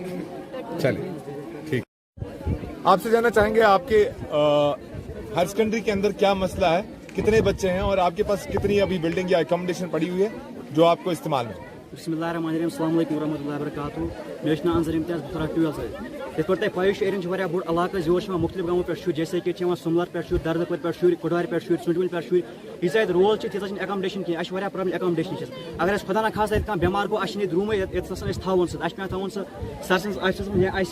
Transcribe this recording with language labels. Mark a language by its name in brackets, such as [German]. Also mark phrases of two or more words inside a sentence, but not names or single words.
[Urdu] چلیے ٹھیک. آپ سے جاننا چاہیں گے آپ کے [English] higher secondary [Urdu] کے اندر کیا مسئلہ ہے, کتنے بچے ہیں اور آپ کے پاس کتنی ابھی بلڈنگ یا اکوموڈیشن پڑی ہوئی ہے جو آپ کو استعمال میں؟ [Arabic] بسم اللہ الرحمن الرحیم, السلام علیکم ورحمۃ اللہ وبرکاتہ. [Urdu] میرا نام انظر امتیاز, [Kashmiri] بہٕ پھران 12 یِتھ پٲٹھۍ تۄہہِ پَیی چھُ ایرین چھُ واریاہ بوٚڑ علاقہٕ, یور چھِ یِوان مُختٔلِف گامو پٮ۪ٹھ شُرۍ, [Urdu] جیسے کہ [Kashmiri] یِوان سُملر پٮ۪ٹھ شُرۍ, دردٕ پورِ پٮ۪ٹھ شُرۍ, کُڑوارِ پٮ۪ٹھ شُرۍ, ژوٗنٛٹھۍ ؤلۍ پٮ۪ٹھ شُرۍ. ییٖژاہ ییٚتہِ رول چھِ تیٖژاہ چھِنہٕ اٮ۪کامڈیشن کینٛہہ. اَسہِ چھِ واریاہ پرابلم اٮ۪کامڈیشن چھِ. اگر اَسہِ خۄدا نہ خاستہ ییٚتہِ کانٛہہ بٮ۪مار گوٚو اَسہِ چھِنہٕ ییٚتہِ روٗمٕے ییٚتہِ آسان أسۍ تھاوون سُہ. اَسہِ چھِ پٮ۪وان تھاوُن سُہ سرسنٛز آفسَس منٛز یا